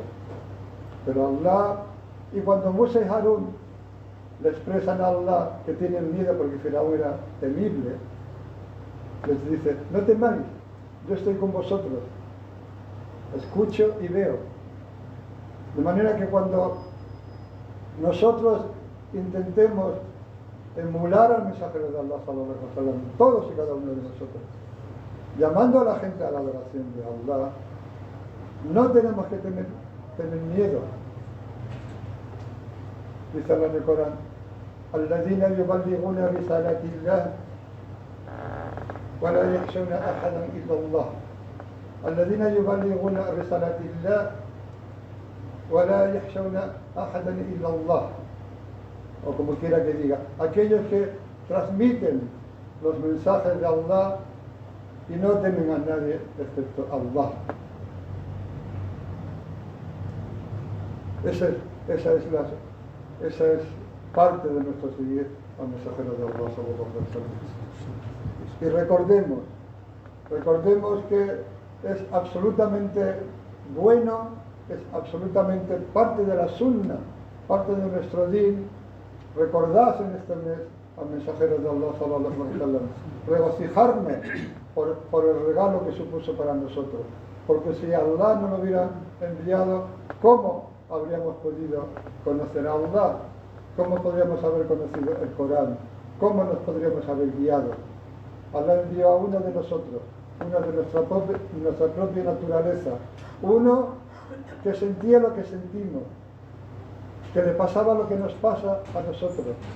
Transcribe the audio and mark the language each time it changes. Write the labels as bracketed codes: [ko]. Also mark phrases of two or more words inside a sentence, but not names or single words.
[es] Pero Allah, y cuando Musa y Harún le expresan a Allah que tienen miedo porque Firaún era temible, les dice, no temáis, yo estoy con vosotros, escucho y veo. De manera que cuando nosotros intentemos emular al mensajero de Allah, [ar] صلى الله عليه وسلم, [es] todos y cada uno de nosotros, llamando a la gente a la adoración de Allah, no tenemos que tener miedo. Dice Allah en el Corán, [ar] الذين يبلغون رسالات الله ولا يخشون أحدا إلا الله. الذين يبلغون رسالات الله ولا يخشون أحدا إلا الله. [es] O como quiera que diga, aquellos que transmiten los mensajes de Allah y no temen a nadie excepto Allah. Esa es parte de nuestro seguir al mensajero de Allah [ar] صلى الله عليه وسلم. [es] Y recordemos que es absolutamente bueno, es absolutamente parte de la sunna, parte de nuestro din, recordarse en este mes al mensajero de Allah [ar] صلى الله عليه وسلم, [es] regocijarme por el regalo que supuso para nosotros, porque si Allah no lo hubiera enviado, ¿cómo habríamos podido conocer a Allah? ¿Cómo podríamos haber conocido el Corán? ¿Cómo nos podríamos haber guiado? Allah envió a uno de nosotros, uno de nuestra propia naturaleza, uno que sentía lo que sentimos, que le pasaba lo que nos pasa a nosotros.